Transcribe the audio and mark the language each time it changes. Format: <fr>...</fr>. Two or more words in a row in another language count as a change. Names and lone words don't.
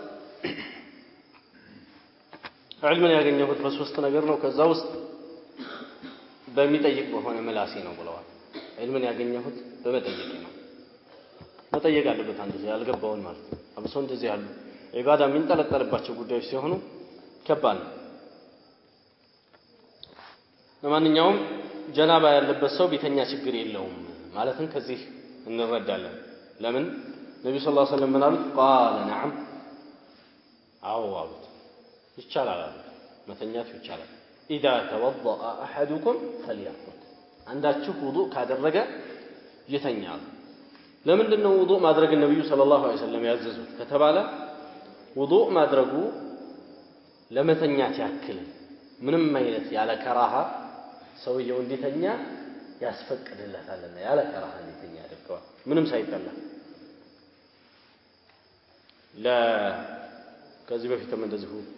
<am>ዕልምን ያገኘሁት በሶስት ነገር ነው ከዛ ውስጥ በሚጠይቅ በሆነ መላሴ ነው ብለዋል ዕልምን ያገኘሁት በመጠየቅ ነው መጠየቅ አለበት አንድ ሰው ያልገባውን ማለት ነው አብሶ እንደዚህ ያሉ ኢባዳ የሚንጠለጠልባቸው ጉዳዮች ሲሆኑ ከባድ ነው ለማንኛውም ጀናባ ያለበት ሰው ቢተኛ ችግር የለውም ማለትን ከዚህ እንረዳለን ለምን ነብዩ</am> <ar>صلى الله عليه وسلم</ar> <am>ምናሉት</am> <ar>قال نعم</ar> <am>አው አሉት ይቻላል መተኛት ይቻላል</am> <ar>اذا توضأ احدكم</ar> <am>فليرقد አንዳችሁ ውዱእ ካደረገ ይተኛል ለምንድነው ውዱእ ማድረግ ነብዩ</am> <ar>صلى الله عليه وسلم</ar> <am>ያዘዙት ከተባለ ውዱእ ማድረጉ ለመተኛት ያክል ምንም አይነት ያለ ከራሃ ሰውየው እንዲተኛ ያስፈቅድለታልና ያለ ከራሃ እንዲተኛ ያደርገዋል ምንም ሳይጠላ ከዚህ በፊትም እንደዚሁ</am>